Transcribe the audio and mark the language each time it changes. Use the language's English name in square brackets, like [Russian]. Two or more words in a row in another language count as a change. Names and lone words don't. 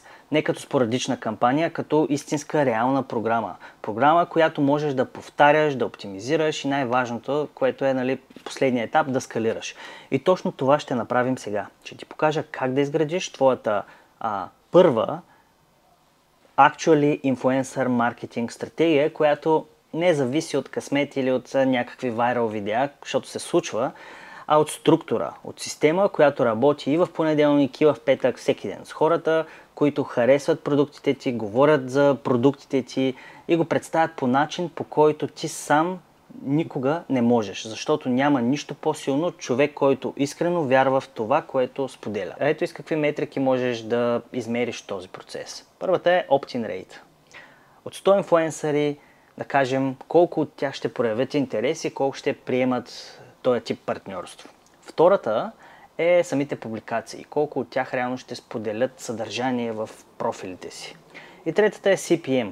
[Bulgarian] Не като спорадична кампания, като истинска реална програма. Програма, която можеш да повтаряш, да оптимизираш и най-важното, което е последният етап, да скалираш. И точно това ще направим сега. Ще ти покажа как да изградиш твоята първа [English] actually influencer [Bulgarian] маркетинг стратегия, която не зависи от късмет или от някакви вайрал видеа, защото се случва, а от структура, от система, която работи и в понеделник, и в петък, всеки ден с хората, които харесват продуктите ти, говорят за продуктите ти и го представят по начин, по който ти сам никога не можеш, защото няма нищо по-силно човек, който искрено вярва в това, което споделя. Ето и с какви метрики можеш да измериш този процес. Първата е [English] opt-in rate. [Bulgarian] От 100 инфлуенсъри, да кажем, колко от тях ще проявят интерес и колко ще приемат този тип партньорство. Втората е самите публикации, колко от тях реално ще споделят съдържание в профилите си. И третата е CPM.